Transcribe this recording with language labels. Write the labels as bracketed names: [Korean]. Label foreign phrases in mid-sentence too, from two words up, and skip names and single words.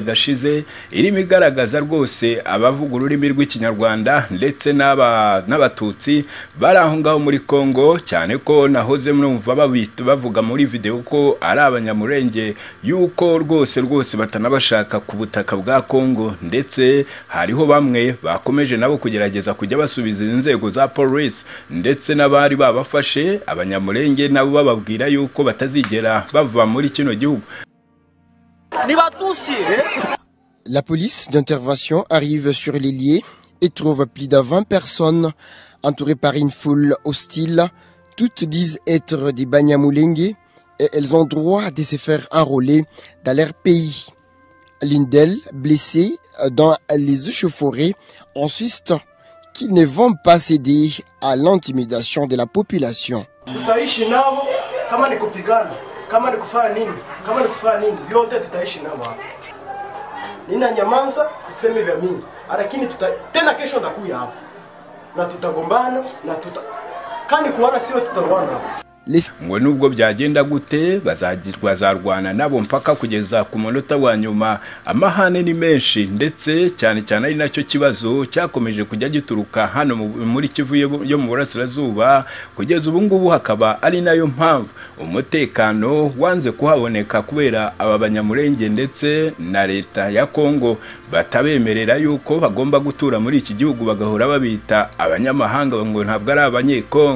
[Kinyarwanda] gashize irimo igaragaza rwose abavuga ururimi rw'ikinyarwanda ndetse n'abatutsi bari aho ngaho muri Kongo, cyane ko nahoze mwumva bavuga muri video ko ari abanyamurenge yuko rwose batanabashaka ku butaka bwa Kongo, ndetse hariho bamwe bakomeje nabo kugerageza kujya basubiza inzego za police ndetse n'abari babafashe abanyamurenge nabo bababwira yuko batazigera bava muri kino gihugu. [French] La police d'intervention arrive sur les lieux et trouve plus de 20 personnes entourées par une foule hostile. Toutes disent être des Banyamulenge et elles ont droit de se faire enrôler dans leur pays. L'une d'elles, blessée dans les échauffourées, insiste qu'ils ne vont pas céder à l'intimidation de la population. [Swahili] Nina nyamanza siseme vya mingi lakini tena kesho ndakuya hapa na tutagombana na kandi kuwana sio tutagombana. [Kinyarwanda] Ngo nubwo byagenda gute bazarwana nabo mpaka kugeza ku munota wa nyuma. Amahane ni menshi ndetse cyane ari nacyo kibazo cyakomeje kujya gituruka hano muri Kivu yo mu burasirazuba, kugeza ubu ngubu hakaba ari nayo mpamvu umutekano wanze kuhaboneka kubera aba banyamurenge ndetse na leta ya Kongo batabemerera yuko bagomba gutura muri iki gihugu, bagahora babita abanyamahanga ngo ntabwo ari abanyekongo.